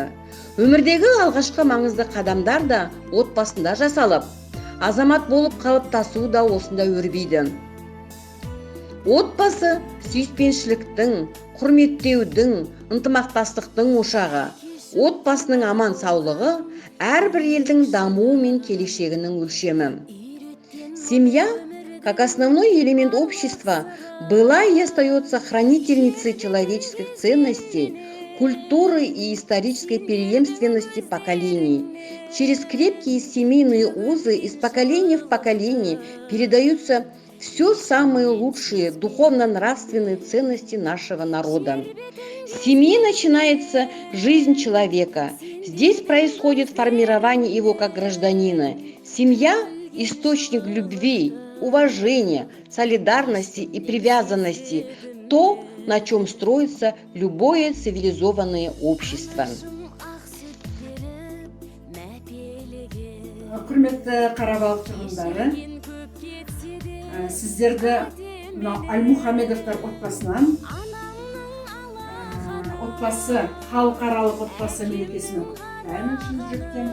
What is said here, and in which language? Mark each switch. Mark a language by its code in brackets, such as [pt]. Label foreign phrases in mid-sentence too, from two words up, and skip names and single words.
[kk] Өмірдегі алғашқы маңызды қадамдар да отбасында жасалып, азамат болып қалыптасу да осында өрбиді. Отбасы сүйіспеншіліктің, құрметтеудің, ынтымақтастықтың ошағы. Отбасының аман саулығы әрбір елдің дамуы мен келешегінің өлшемі. [ru] Семья, как основной элемент общества, была и остается хранительницей человеческих ценностей, культуры и исторической преемственности поколений. Через крепкие семейные узы из поколения в поколение передаются все самые лучшие духовно-нравственные ценности нашего народа. С семьи начинается жизнь человека. Здесь происходит формирование его как гражданина. Семья – источник любви, уважения, солидарности и привязанности. То, на чем строится любое цивилизованное общество. [kk] Құрметті Қарабалық тұрғындары, сіздерді Альмухамедовтар отбасынан отбасы, халықаралық отбасы мерекесімен құттықтаймын шын жүректен.